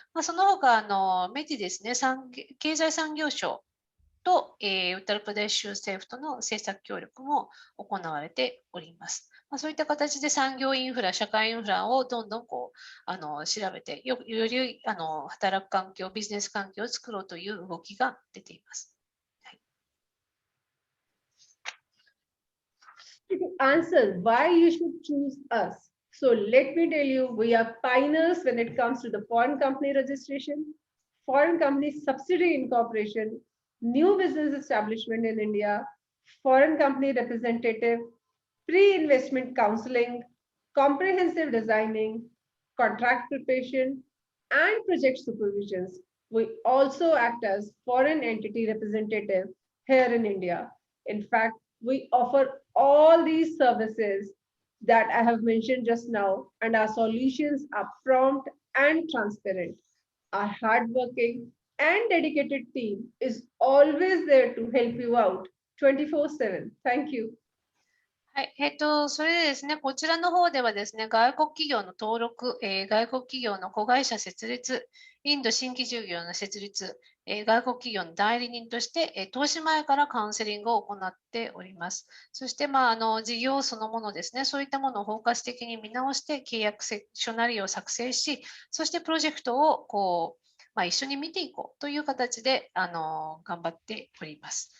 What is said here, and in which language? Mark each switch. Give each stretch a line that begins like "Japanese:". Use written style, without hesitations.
Japanese: その他、メディですね、経済産業省と、ウッタルプデーシュ政府との政策協力も行われております。そういった形で産業インフラ、社会インフラをどんどん調べてより働く環境、ビジネス環境を作ろうという動きが出ています。
English: To answer why you should choose us. So let me tell you, we are pioneers when it comes to the foreign company registration, foreign company subsidiary incorporation, new business establishment in India, foreign company representative, pre-investment counseling, comprehensive designing, contract preparation, and project supervisions. We also act as foreign entity representative here in India. In fact, we offer all these services that I have mentioned just now, and our solutions are prompt and transparent. Our hardworking and dedicated team is always there to help you out 24/7. Thank you.
Japanese: はい、それでですね、こちらの方ではですね、外国企業の登録、外国企業の子会社設立、インド新規事業の設立、外国企業の代理人として、投資前からカウンセリングを行っております。そして、事業そのものですね、そういったものを包括的に見直して契約書なりを作成し、そしてプロジェクトを一緒に見ていこうという形で頑張っております。